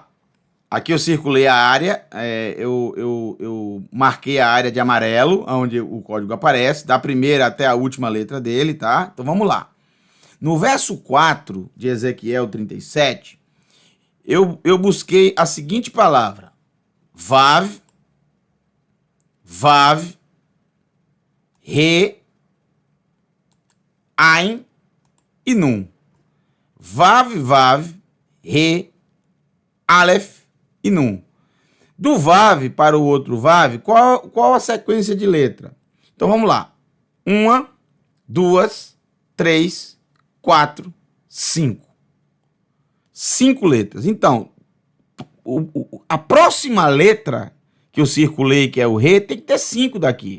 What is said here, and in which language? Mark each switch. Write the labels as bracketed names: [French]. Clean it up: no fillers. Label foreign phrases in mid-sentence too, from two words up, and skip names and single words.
[Portuguese] Aqui eu circulei a área, eu marquei a área de amarelo, onde o código aparece, da primeira até a última letra dele, tá? Então vamos lá. No verso 4 de Ezequiel 37, eu busquei a seguinte palavra: Vav, Vav, Re, Ain e Nun. Vav, Vav, Re, Aleph e Nun. Do Vav para o outro Vav, qual a sequência de letra? Então vamos lá. 1, 2, 3, 4, 5. 5 letras. Então, a próxima letra que eu circulei, que é o Re, tem que ter 5 daqui.